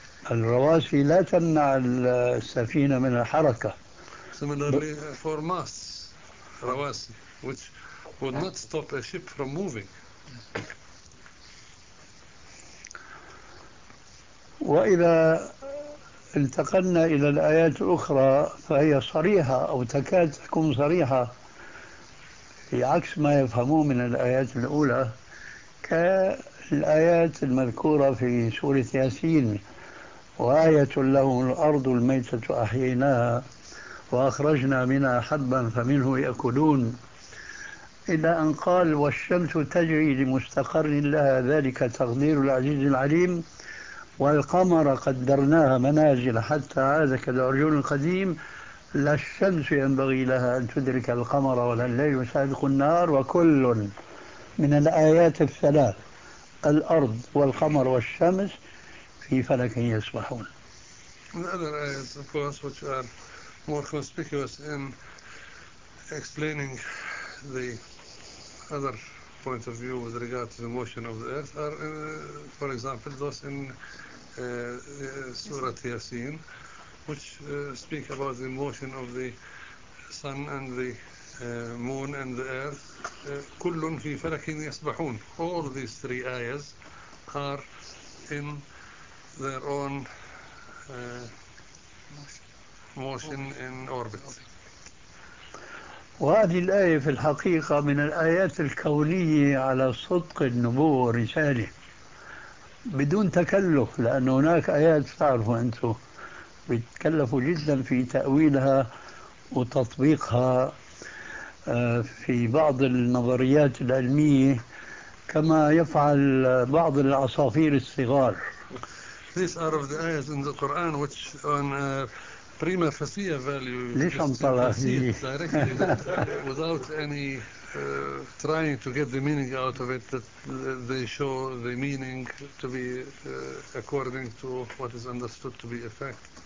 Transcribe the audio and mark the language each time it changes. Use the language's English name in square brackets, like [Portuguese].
[Arabic] الرواسي لا تمنع السفينة من الحركة. [English] Similarly for masts, رواسي, which would not stop a ship from moving. [Arabic] وإذا انتقلنا إلى الآيات الأخرى فهي صريحة أو تكاد تكون صريحة في عكس ما يفهمون من الآيات الأولى، كالآيات المذكورة في سورة ياسين: وآية لهم الأرض الميتة أحييناها وأخرجنا منها حبا فمنه يأكلون، إلى أن قال: والشمس تجري لمستقر لها ذلك تقدير العزيز العليم، والقمر قدرناها منازل حتى عاد كالعرجون القديم، لا الشمس ينبغي لها أن تدرك القمر ولا الليل سابق النهار. وكل من الآيات الثلاث الأرض والقمر والشمس في فلك يسبحون. [English] The other ayahs, of course, which are more conspicuous in explaining the other point of view with regard to the motion of the earth, are, for example, those in Surah Yasin, which speak about the motion of the sun and the moon and the earth. [Arabic] كلٌ في فلك يسبحون. [English] All these three ayahs are in their own motion in orbit. [Arabic] وهذه الآية في الحقيقة من الآيات الكونية على صدق النبوة والرسالة بدون تكلف، لأن هناك آيات تعرفوا أنتم بتكلفوا جدا في تأويلها وتطبيقها في بعض النظريات العلمية كما يفعل بعض العصافير الصغار. [English] These are of the ayahs in the Quran which on a prima facie value you can see it directly without any trying to get the meaning out of it, that they show the meaning to be according to what is understood to be a fact.